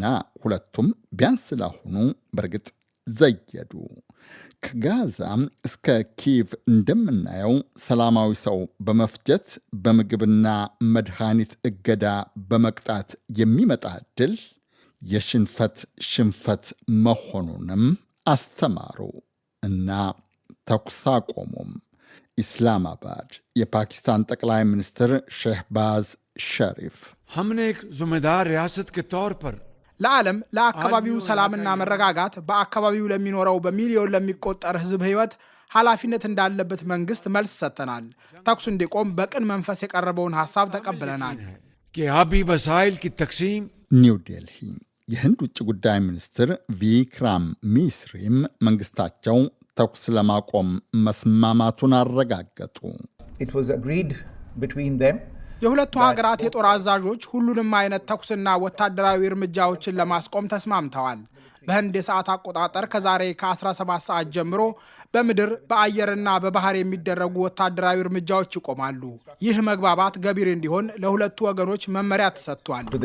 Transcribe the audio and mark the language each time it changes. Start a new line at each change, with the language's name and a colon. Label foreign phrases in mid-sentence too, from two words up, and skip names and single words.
Amharic: ሁለቱም ቢያንስ ላሁኑ በእርግጥ ዘየዱ። ከጋዛ እስከ ኪቭ እንደምናየው ሰላማዊ ሰው በመፍጀት በምግብና መድኃኒት እገዳ በመቅጣት የሚመጣ ድል የሽንፈት ሽንፈት መሆኑንም አስተማሩ እና ተኩስ አቆሙም። ኢስላማባድ የፓኪስታን ጠቅላይ ሚኒስትር ሼህባዝ ሸሪፍ
Urdu: ہم نے ایک ذمہ دار ریاست کے طور پر
Amharic: ለዓለም ለአካባቢው ሰላምና መረጋጋት በአካባቢው ለሚኖረው በሚሊዮን ለሚቆጠር ህዝብ ህይወት ኃላፊነት እንዳለበት መንግስት መልስ ሰጥተናል። ተኩስ እንዲቆም በቅን መንፈስ የቀረበውን ሐሳብ ተቀብለናል።
Urdu: آبی وسائل کی تقسیم
Amharic: ኒው ዴልሂ የህንድ ውጭ ጉዳይ ሚኒስትር ቪክራም ሚስሪም መንግስታቸው ተኩስ ለማቆም መስማማቱን አረጋገጡ።
English: It was agreed between them
Amharic: የሁለቱ ሀገራት የጦር አዛዦች ሁሉንም አይነት ተኩስና ወታደራዊ እርምጃዎችን ለማስቆም ተስማምተዋል። በህንድ የሰዓት አቆጣጠር ከዛሬ ከ17 ሰዓት ጀምሮ በምድር በአየርና በባህር የሚደረጉ ወታደራዊ እርምጃዎች ይቆማሉ። ይህ መግባባት ገቢር እንዲሆን ለሁለቱ ወገኖች መመሪያ ተሰጥቷል።